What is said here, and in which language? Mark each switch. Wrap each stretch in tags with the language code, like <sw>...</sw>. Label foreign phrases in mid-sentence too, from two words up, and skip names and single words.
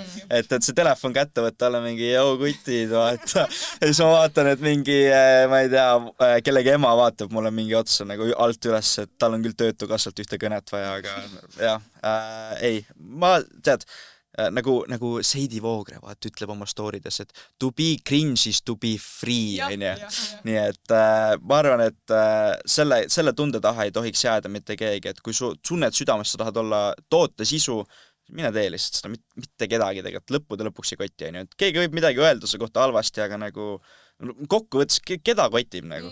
<et>Et see telefon kätte võtta, olla mingi joo kutid, vaata. Ja siis ma vaatan, et mingi, ma ei tea, kellegi ema vaatab mulle mingi otsa nagu alt üles, et tal on küll töötukassalt ühte kõnet vaja, aga jah, ei. Ma, tead, nagu Seidi Voogre vaat ütleb oma storydes, et</et> <en>to be cringe is to be free,</en> <et>onju. Nii et ma arvan, et selle tunde taha ei tohiks jääda mitte keegi, et kui su tunned südames, sa tahad olla toote sisu, mine tee lihtsalt seda, mitte kedagi tegelikult, lõppude lõpuks ei kotti, onju. Et keegi võib midagi öelda su kohta halvasti, aga nagu kokkuvõttes, keda kotib nagu?</et>